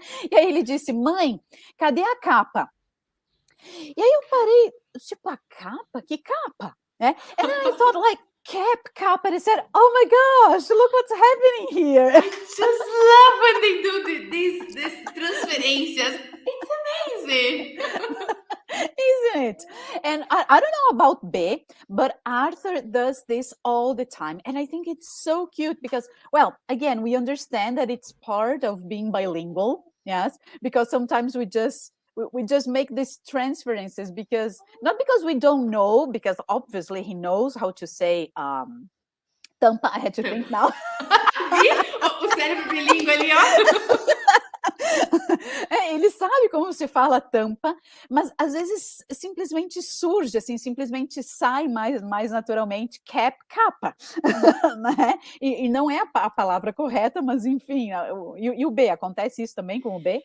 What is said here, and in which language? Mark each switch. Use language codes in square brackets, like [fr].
[pt] E aí ele disse, mãe, cadê a capa? E aí eu parei, tipo, a capa? Que capa? [en] And then I thought like, cap, and I said, oh my gosh, look what's happening here. I just love when they do these transferências. It's amazing. Isn't it? And I don't know about B, but Arthur does this all the time. And I think it's so cute because, well, again, we understand that it's part of being bilingual, yes, because sometimes we just make these transferences not because we don't know, because obviously he knows how to say tampa. I had to think now. [pt] O cérebro bilíngue ali, ó. Ele sabe como se fala tampa, mas às vezes simplesmente surge, assim, simplesmente sai mais naturalmente capa, né? E não é a palavra correta, mas enfim, e o B, acontece isso também com o B?